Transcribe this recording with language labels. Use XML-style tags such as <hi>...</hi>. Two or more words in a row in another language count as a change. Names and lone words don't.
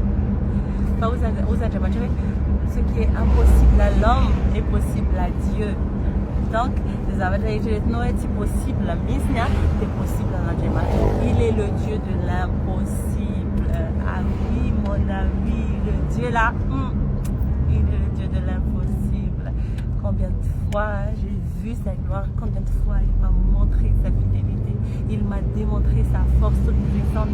<fr>Enfin, aux</fr> <mg>Andriamanitra hoe</mg> <fr>ce qui est impossible à l'homme est possible à Dieu. Donc, les</fr> <mg>zavatra rehetrarehetinao hoe tsy</mg> <fr>possible mihitsy c'est possible à Andriamanitra. Il est le Dieu de l'impossible. Ah oui, mon ami, le Dieu là, il est le Dieu de l'impossible. Combien de fois j'ai vu sa gloire, combien de fois il m'a montré sa fidélité, il m'a démontré sa force toute puissante.</fr>